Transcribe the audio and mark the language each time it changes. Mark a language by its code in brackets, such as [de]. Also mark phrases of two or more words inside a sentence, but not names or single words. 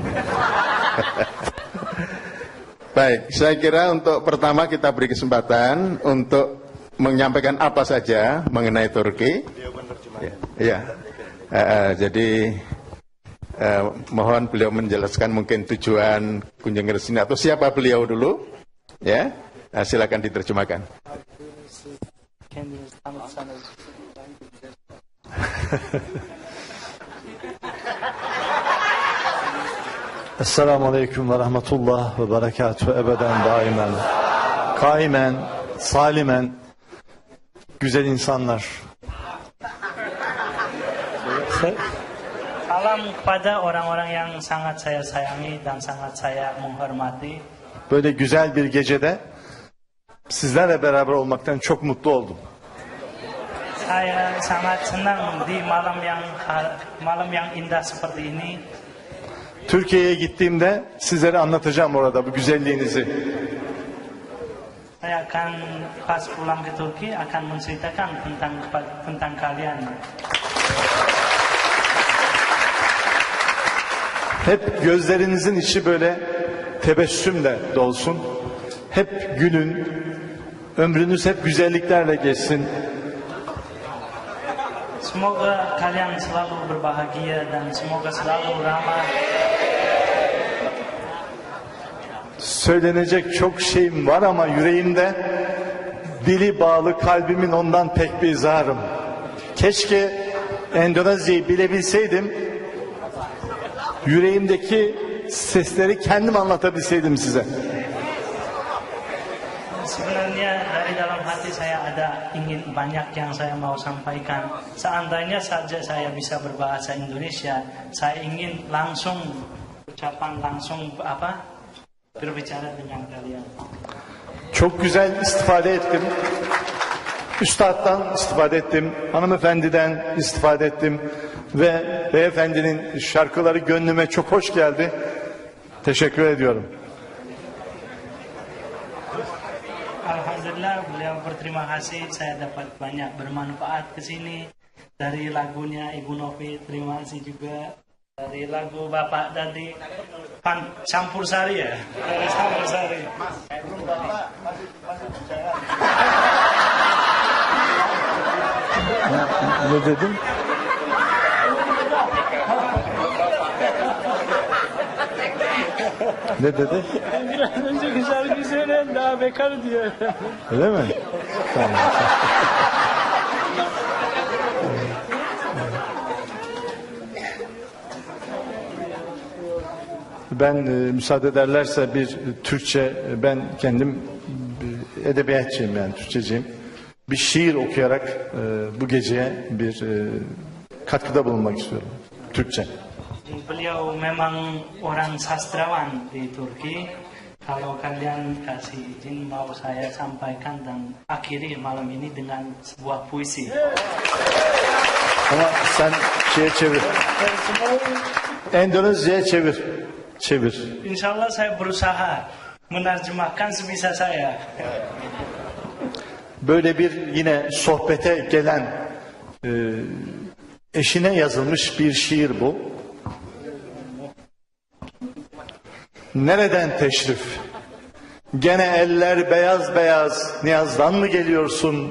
[id] Baik, saya kira untuk pertama kita beri kesempatan untuk menyampaikan apa saja mengenai Turki. Ya. Jadi mohon beliau menjelaskan mungkin tujuan kunjungan ke sini atau siapa beliau dulu. Ya, silakan diterjemahkan. [tr] Esselamualeyküm ve rahmetullah ve berekatuhu ebeden daimen kaimen salimen güzel insanlar. [id] Salam kepada orang-orang yang sangat saya sayangi dan sangat saya menghormati. [tr] Böyle güzel bir gecede sizlerle beraber olmaktan çok mutlu oldum. [id] Saya sangat senang di malam yang indah seperti ini. [tr] Türkiye'ye gittiğimde sizlere anlatacağım orada bu güzelliğinizi. [id] Saya akan pas pulang ke Turki akan menceritakan tentang kalian. [tr] Hep gözlerinizin içi böyle tebessümle dolsun. Hep gülün. Ömrünüz hep güzelliklerle geçsin. [id] Semoga kalian selalu berbahagia dan semoga selalu ramah. [tr] Söylenecek çok şeyim var ama yüreğimde dili bağlı kalbimin ondan pek bir izharım. Keşke Endonezya'yı bilebilseydim, yüreğimdeki sesleri kendim anlatabilseydim size. [id] Sebenarnya dari dalam hati saya ada banyak yang saya mau sampaikan. Seandainya saja saya bisa berbahasa Indonesia, saya ingin langsung berbicara dengan kalian. [tr] Çok güzel istifade ettim. Üstad'dan istifade ettim. Hanımefendiden istifade ettim. Ve beyefendinin şarkıları gönlüme çok hoş geldi. Teşekkür ediyorum. [id] Alhamdulillah, beliau berterima kasih. Saya dapat banyak bermanfaat ke sini. Dari lagunya Ibu Novi, terima kasih juga. Dari lagu Bapak tadi, Campur Sari ya? Dari Campur Sari. [tr] Ne dedim? Ne dedi? Biraz önceki şarkıyı söyleyen daha bekar diyor. Öyle mi? Tamam. Ben müsaade ederlerse bir Türkçe, ben kendim edebiyatçıyım yani Türkçeciyim. Bir şiir okuyarak bu geceye bir katkıda bulunmak istiyorum. Türkçe. [id] Beliau memang orang sastrawan di Turki. Kalau kalian kasih izin mau saya sampaikan dan akhiri malam ini dengan sebuah puisi. [tr] Ama sen şeye çevir. Endonezya'ya çevir. Çevir. [ar] إن شاء الله [id] saya berusaha menerjemahkan sebisa saya. [tr] Böyle bir yine sohbete gelen eşine yazılmış bir şiir bu. Nereden teşrif? Gene eller beyaz beyaz, niyazdan mı geliyorsun?